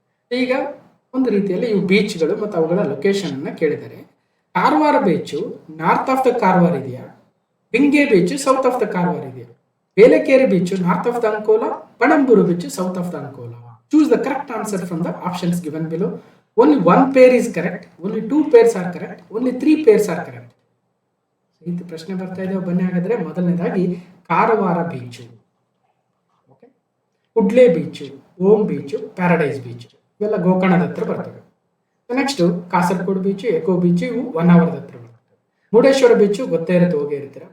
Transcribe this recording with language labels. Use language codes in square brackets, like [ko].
[kn] ಈಗ ಒಂದು ರೀತಿಯಲ್ಲಿ ಇವು ಬೀಚ್ಗಳು ಮತ್ತು ಅವುಗಳ ಲೊಕೇಶನ್ ಅನ್ನ ಕೇಳಿದ್ದಾರೆ. Karwar beach north of the Karwar ಇದೆಯಾ, being beach south of the Karwar ಇದೆಯಾ, Belekeri beach north of the Ankola, Panambur beach south of the Ankola. [en] Choose the correct answer from the options given below. Only 1 pair is correct, only 2 pairs are correct, only 3 pairs are correct. [kn] ಇದು ಪ್ರಶ್ನೆ ಬರ್ತಾ ಇದೆ. ಬನ್ನಿ ಹಾಗಾದ್ರೆ, ಮೊದಲನೇದಾಗಿ Karwar beach, ಕುಡ್ಲೆ beach, ohm beach, paradise beach ಇವೆಲ್ಲ ಗೋಕರ್ಣದ ಹತ್ರ ಬರ್ತವೆ. Next Kasaragod beach, eco beach, ಇವು ಹೊನ್ನಾವರದ ಹತ್ರ ಬರ್ತವೆ. ಮುರುಡೇಶ್ವರ ಬೀಚು ಗೊತ್ತೇ ಇರುತ್ತೆ, ಹೋಗೇ ಇರ್ತೀರ.